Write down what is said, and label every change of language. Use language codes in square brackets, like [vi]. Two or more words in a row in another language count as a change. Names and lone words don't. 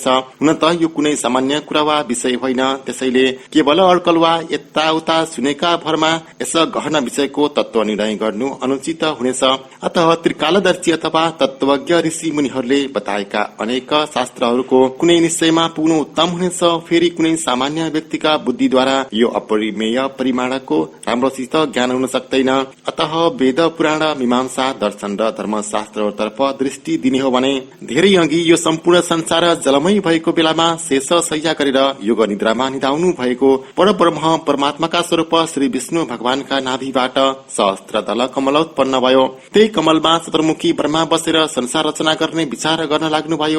[ne] हुन त यो कुनै सामान्य कुरा वा विषय होइन, त्यसैले केवल अड्कल वा यताउता सुनेका भरमा यस गहन विषयको तत्व निर्णय गर्नु अनुचित हुनेछ। अतः त्रिकालदर्शी अथवा तत्वज्ञ ऋषि मुनिहरूले बताएका अनेक शास्त्रहरूको कुनै निश्चयमा पुग्नु उत्तम हुनेछ। फेरि कुनै सामान्य व्यक्तिका बुद्धिद्वारा यो अपरिमेय परिमाणको राम्रोसित ज्ञान हुन सक्दैन। अतः वेद पुराण मीमांसा दर्शन र धर्मशास्त्रतर्फ दृष्टि दिने हो भने धेरै अघि यो सम्पूर्ण संसार जलमय भएको बेलामा शेष शय्या गरेर योग निद्रामा निधाउनु भएको परब्रह्म परमात्माका स्वरूप श्री विष्णु भगवानका नाभिबाट सहस्त्र दल कमल उत्पन्न भयो। त्यही कमलमा चतुर्मुखी ब्रह्मा बसेर संसार रचना गर्ने विचार गर्न लाग्नुभयो।